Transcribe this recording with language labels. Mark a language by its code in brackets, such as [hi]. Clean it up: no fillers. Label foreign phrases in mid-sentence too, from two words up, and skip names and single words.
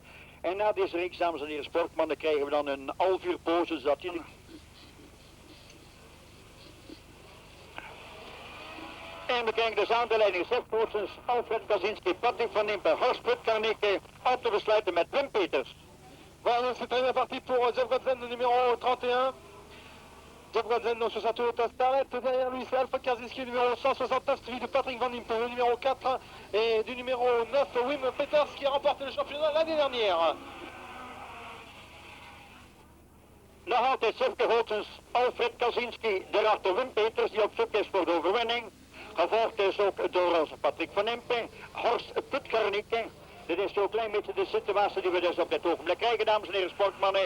[nl] En na deze reeks, dames en heren sportmannen, krijgen we dan een half uur pauze, zodat jullie... En we krijgen dus aan de leiding Zefkoortsens, Alfred Kaczynski, Patrick van Impe, Horst Putkarnicke, af te besluiten met Wim Peters. [fr] Voilà, c'est très bien parti pour Jeff Godzen, le numéro 31. Jeff Godzen donc sur sa Toyota Starlet. Derrière lui, c'est Alfred Kaczynski, numéro 169, suivi de Patrick Van Impe, le numéro 4. Et du numéro 9, Wim Peters, qui a remporté le championnat l'année dernière. [nl] Nog altijd Zefkoortsens, Alfred Kaczynski, daarachter Wim Peters, die op zoek is voor de overwinning. Gevolgd is ook door onze Patrick Van Impe, Horst Putkarnicke. Dit is zo'n klein beetje de situatie die we dus op dit ogenblik krijgen, dames en heren sportmannen.